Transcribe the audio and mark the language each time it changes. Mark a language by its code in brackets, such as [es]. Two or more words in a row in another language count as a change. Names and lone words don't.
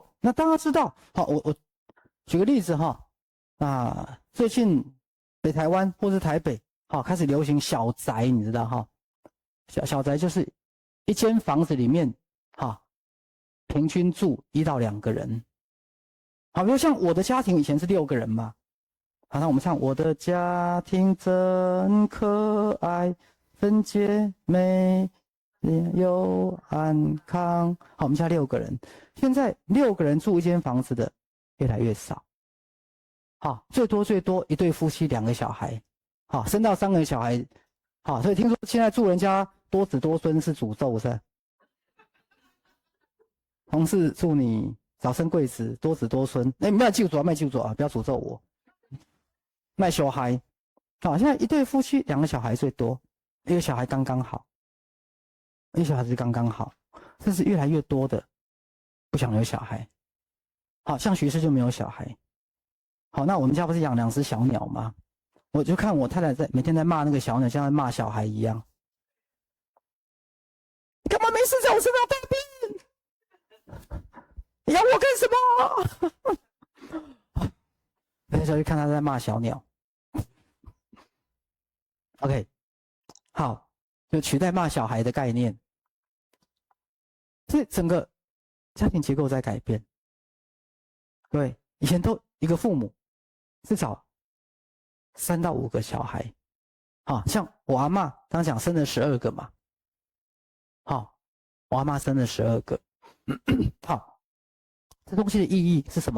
[zh] 那大家知道，好，我舉個例子哈，最近北台灣或是台北，好，開始流行小宅，你知道哈？小宅就是一間房子裡面，哈，平均住1到2個人。好，比如像我的家庭以前是6個人嘛。好，那我們唱我的家庭真可愛，真潔美，又安康。好，我們家6個人，現在6個人住一間房子的越來越少。好，最多一對夫妻2個小孩，好，生到3個小孩。好，所以聽說現在住人家多子多孫是詛咒是吧？同事祝你早生貴子，多子多孫。哎，不要記住啊，不要詛咒我。賣小孩，好，現在一對夫妻2個小孩最多，1個小孩剛剛好，1個小孩是剛剛好，甚至越來越多的不想有小孩。好，像徐氏就沒有小孩。好，那我們家不是養2隻小鳥嗎？我就看我太太每天在罵那個小鳥，像在罵小孩一樣。你幹嘛沒事在我身上大便？你咬我幹什麼？那時候就看他在罵小鳥。OK， 好，就取代罵小孩的概念。所以整個家庭結構在改變。對，以前都一個父母至少3到5個小孩，好，像我阿嬤剛講生了12個嘛，好，我阿嬤生了12個，好，這東西的意義是什麼？